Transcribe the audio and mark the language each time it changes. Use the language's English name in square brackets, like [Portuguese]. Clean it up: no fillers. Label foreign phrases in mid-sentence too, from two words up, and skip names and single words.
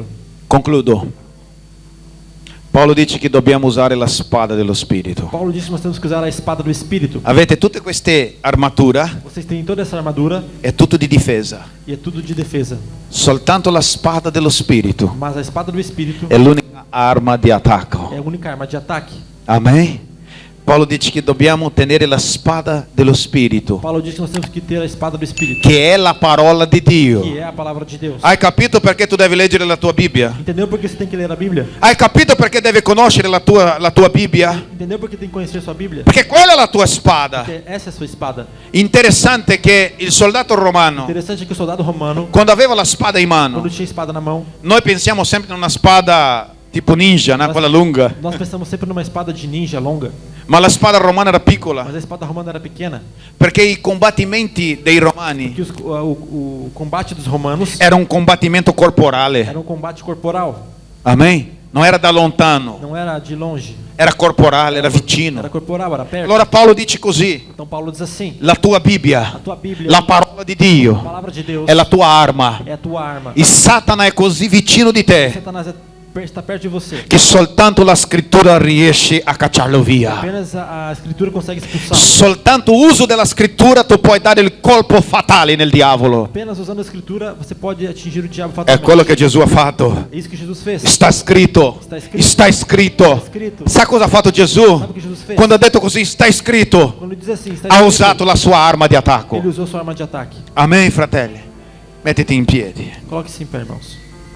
[Italian] Concludo. Paolo dice che dobbiamo usare la spada dello Spirito. [Portuguese] Paulo disse que nós temos que usar a espada do Espírito. [Italian] Avete tutte queste armature, [Portuguese] Vocês têm toda essa armadura [Italian] è tutto di difesa. [Portuguese] e é tudo de defesa. [Italian] Soltanto la spada dello Spirito [Portuguese] Mas a espada do Espírito [Italian] è l'unica arma di attacco. [Portuguese] é a única arma de ataque. [Italian] Amen. Paolo dice che dobbiamo tenere la spada dello Spirito, [Portuguese] Paulo disse que nós temos que ter a espada do Espírito, [Italian] che è la parola di Dio. [Portuguese] que é a palavra de Deus. [Italian] Hai capito perché tu devi leggere la tua Bibbia? [Portuguese] Entendeu por que você tem que ler a Bíblia? [Italian] Hai capito perché devi conoscere la tua Bibbia? [Portuguese] Entendeu por que tem que conhecer sua Bíblia? [Italian] Perché quella è la tua spada. [Portuguese] Porque essa é a sua espada. [Italian] Interessante che il soldato romano, [Portuguese] Interessante que o soldado romano, [Italian] quando aveva la spada in mano, [Portuguese] quando tinha espada na mão, [Italian] noi pensiamo sempre in una spada tipo ninja, no? Quella lunga, [Portuguese] nós pensamos sempre numa espada de ninja longa, [Italian] ma la spada romana era piccola, [Portuguese] mas a espada romana era pequena. [Italian] perché i combattimenti dei romani [Portuguese] Que o combate dos romanos [Italian] era un combattimento corporale. [Portuguese] era um combate corporal, [Italian] Amen. Non era da lontano, [Portuguese] não era de longe, [Italian] era corporale, era [Portuguese] era [Italian] vicino. [Portuguese] corporal, era perto. [Italian] Allora Paolo dice così: [Portuguese] Então Paulo diz assim: [Italian] la tua Bibbia, [Portuguese] a tua Bíblia, [Italian] la parola di [Portuguese] a [Italian] Dio, [Portuguese] palavra de Deus, [Italian] è la tua arma. [Portuguese] é a tua arma. [Italian] Il Satana è così vicino di te [Portuguese] Satanás está perto de você. [Italian] che soltanto la scrittura riesce a cacciarlo via. [Portuguese] Apenas a escritura consegue expulsar. [Italian] Soltanto uso della scrittura tu puoi dare il colpo fatale nel diavolo. [Portuguese] Apenas usando a escritura você pode atingir o diabo [Italian] È [Portuguese] fatalmente. [Italian] quello che Gesù ha fatto. [Portuguese] É isso que Jesus fez. [Italian] Sta scritto. Sta scritto. Scritto. Sa cosa ha fatto Gesù? [Portuguese] Sabe o que Jesus fez? [Italian] Quando ha detto così, sta scritto, [Portuguese] Quando ele diz assim, está [Italian] ha [Portuguese] escrito, [Italian] usato la sua arma di attacco. [Portuguese] ele usou sua arma de ataque. [Italian] Amen, fratelli. Mettiti in piedi. [Portuguese] Coloque-se em pé, irmãos.